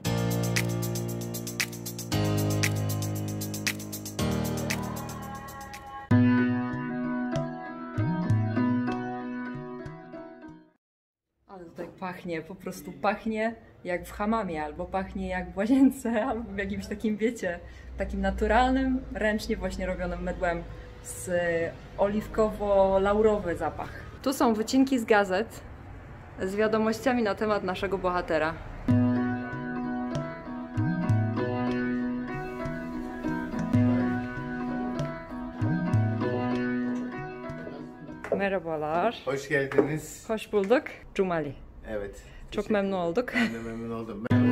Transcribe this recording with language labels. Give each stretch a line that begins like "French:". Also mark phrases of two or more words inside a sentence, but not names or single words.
Polish: Ale tutaj pachnie, po prostu pachnie jak w hammamie, albo pachnie jak w łazience, albo w jakimś takim, wiecie, takim naturalnym, ręcznie właśnie robionym mydłem z oliwkowo-laurowy zapach. Tu są wycinki z gazet z wiadomościami na temat naszego bohatera.
Turkish: Merhabalar. Hoş geldiniz. Hoş bulduk. Cumali. Evet. Çok memnun olduk. Ben de memnun oldum.